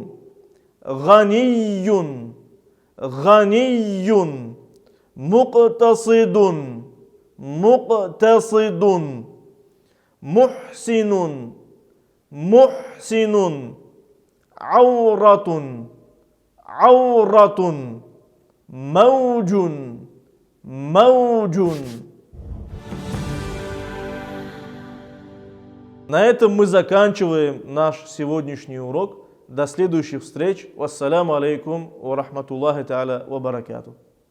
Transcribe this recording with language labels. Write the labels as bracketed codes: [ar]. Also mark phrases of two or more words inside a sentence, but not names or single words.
[ar] غني غني مقتصد مقتصد محسن محسن عورة عورة موج موج. [ru] На этом мы заканчиваем наш сегодняшний урок. До следующих встреч. [ar] والسلام عليكم ورحمة الله تعالى وبركاته.